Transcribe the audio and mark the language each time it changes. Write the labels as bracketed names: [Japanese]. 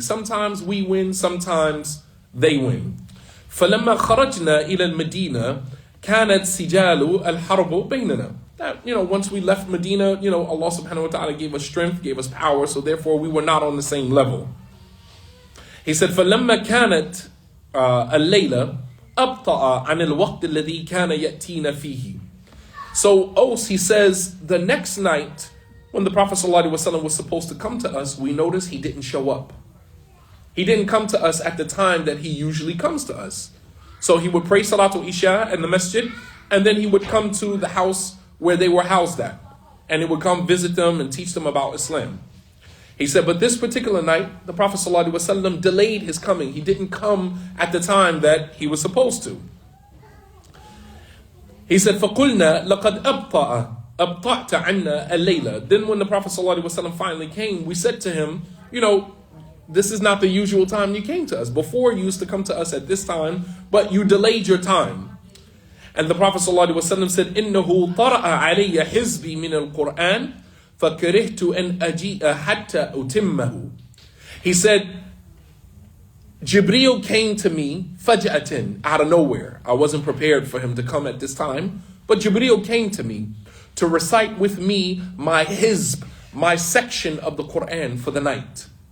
[English] Sometimes we win, sometimes they win. [Arabic] فَلَمَّا خَرَجْنَا إِلَى الْمَدِينَةِ كَانَتْ سِجَالُ الْحَرْبُ بَيْنَنَا. [English] That, once we left Medina, Allah subhanahu wa ta'ala gave us strength, gave us power, so therefore we were not on the same level. He said, [Arabic] فَلَمَّا كَانَتْ اللَّيْلَ أَبْطَأَ عَنِ الْوَقْتِ الَّذِي كَانَ يَأْتِينَ فِيهِ. [English] So, Os, he says, the next night, when the Prophet ﷺ was supposed to come to us, we noticed he didn't show up. He didn't come to us at the time that he usually comes to us. So he would pray Salatul Isha in the masjid, and then he would come to the house where they were housed at. And he would come visit them and teach them about Islam. He said, but this particular night, the Prophet ﷺ delayed his coming. He didn't come at the time that he was supposed to. He said, [Arabic] فَقُلْنَا لَقَدْ أَبْطَعْتَ عَنَّا اللَّيْلَ. [English] Then when the Prophet ﷺ finally came, we said to him, this is not the usual time you came to us. Before you used to come to us at this time, but you delayed your time. And the Prophet ﷺ said, [Arabic] إِنَّهُ طَرَأَ عَلَيَّ حِزْبِي مِنَ الْقُرْآنِ فَكَرِهْتُ أَنْ أَجِيءَ حَتَّى أُتِمَّهُ. [English] He said, Jibreel came to me faj'atan, out of nowhere. I wasn't prepared for him to come at this time, but Jibreel came to me to recite with me my hizb, my section of the Qur'an for the night.